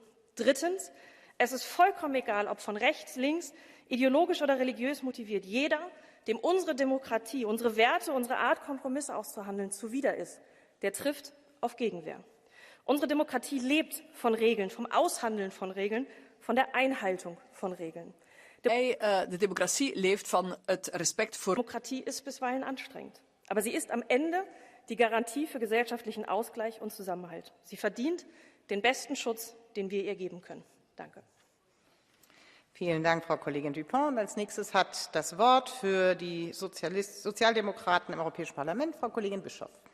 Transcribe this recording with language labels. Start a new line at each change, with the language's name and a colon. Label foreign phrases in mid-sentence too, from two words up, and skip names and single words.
German: Drittens, es ist vollkommen egal, ob von rechts, links, ideologisch oder religiös motiviert. Jeder, dem unsere Demokratie, unsere Werte, unsere Art, Kompromisse auszuhandeln, zuwider ist, der trifft auf Gegenwehr. Unsere Demokratie lebt von Regeln, vom Aushandeln von Regeln, von der Einhaltung von Regeln.
Dutch: De democratie leeft van het respect voor...
German: Demokratie ist bisweilen anstrengend, aber sie ist am Ende die Garantie für gesellschaftlichen Ausgleich und Zusammenhalt. Sie verdient den besten Schutz, den wir ihr geben können. Danke. Vielen Dank, Frau Kollegin Dupont. Und als nächstes hat das Wort für die Sozialdemokraten im Europäischen Parlament Frau Kollegin Bischoff.